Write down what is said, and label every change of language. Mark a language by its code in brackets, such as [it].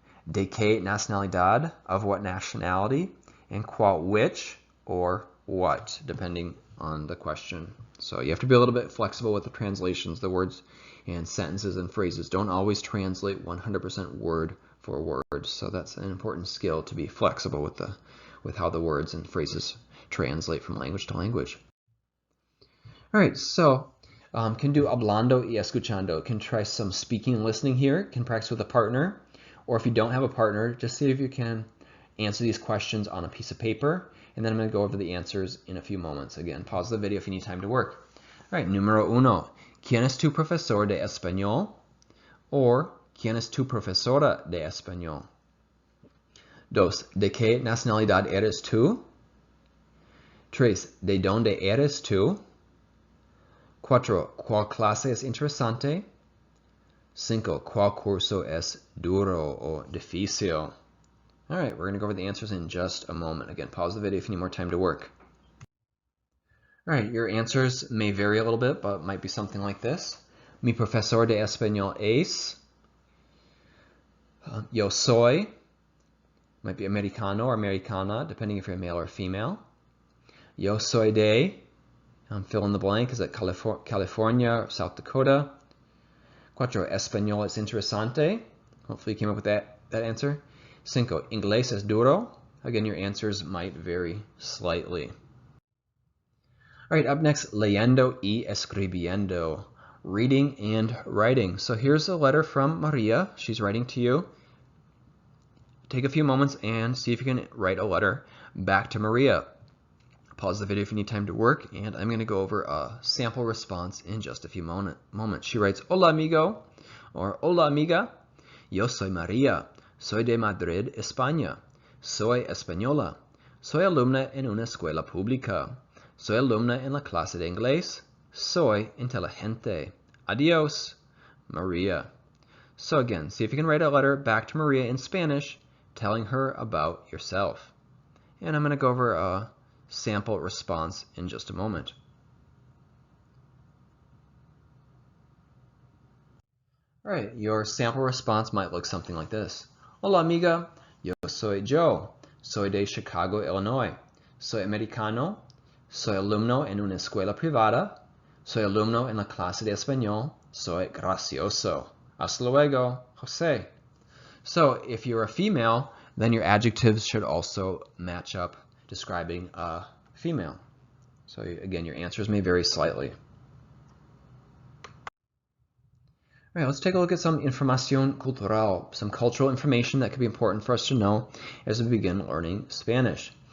[es] De qué nacionalidad, [en] of what nationality. And cuál, which, or what, depending on the question. So you have to be a little bit flexible with the translations. The words and sentences and phrases don't always translate 100% word for word. So that's an important skill, to be flexible with how the words and phrases translate from language to language. All right, so can do [es] hablando y escuchando. [en] Can try some speaking and listening here. Can practice with a partner. Or if you don't have a partner, just see if you can answer these questions on a piece of paper. And then I'm going to go over the answers in a few moments. Again, pause the video if you need time to work. All right, [es] número uno. ¿Quién es tu profesor de español? Or ¿quién es tu profesora de español? Dos. ¿De qué nacionalidad eres tú? Tres. ¿De dónde eres tú? Cuatro. ¿Cuál clase es interesante? Cinco. ¿Cuál curso es duro o difícil? [en] All right, we're going to go over the answers in just a moment. Again, pause the video if you need more time to work. All right, your answers may vary a little bit, but might be something like this. [es] Mi profesor de español es. Yo soy. [en] Might be americano or americana, depending if you're male or female. [es] Yo soy de. [en] Fill in the blank. Is it California or South Dakota? Cuatro. [es] Español es interesante. [en] Hopefully you came up with that answer. [es] Cinco. Inglés es duro. [en] Again, your answers might vary slightly. All right, up next, [es] leyendo y escribiendo. [en] Reading and writing. So here's a letter from Maria. She's writing to you. Take a few moments and see if you can write a letter back to Maria. Pause the video if you need time to work, and I'm going to go over a sample response in just a few moments. She writes, [es] Hola amigo, or Hola amiga. Yo soy Maria. Soy de Madrid, España. Soy española. Soy alumna en una escuela pública. Soy alumna en la clase de inglés. Soy inteligente. Adiós, Maria. [en] So again, see if you can write a letter back to Maria in Spanish, telling her about yourself. And I'm going to go over a sample response in just a moment. All right, your sample response might look something like this. [es] Hola amiga, yo soy Joe. Soy de Chicago, Illinois. Soy americano. Soy alumno en una escuela privada. Soy alumno en la clase de español. Soy gracioso. Hasta luego, Jose. [en] So if you're a female, then your adjectives should also match up describing a female. So again, your answers may vary slightly. All right, let's take a look at some [es] información cultural, [en] some cultural information that could be important for us to know as we begin learning Spanish.